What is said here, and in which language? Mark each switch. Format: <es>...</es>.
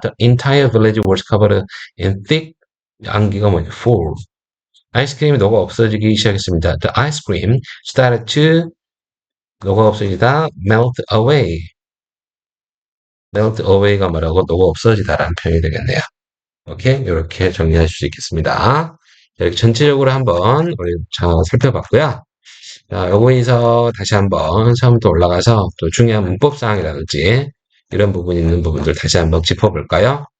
<en>The entire village was covered in thick</en> <ko>안개가 뭐냐?</ko> <en>fall.</en> <ko>아이스크림이 녹아 없어지기 시작했습니다.</ko> <en>The ice cream started to</en> <ko>녹아 없어지다</ko> <en>melt away.</en> <ko>melt away가 뭐라고 녹아 없어지다라는 표현이 되겠네요. 오케이? 이렇게 정리하실 수 있겠습니다. 자, 이렇게 전체적으로 한번 우리 살펴봤고요. 자, 여기서 다시 한번 처음부터 올라가서 또 중요한 문법사항이라든지 이런 부분 있는 부분들 다시 한번 짚어볼까요?</ko>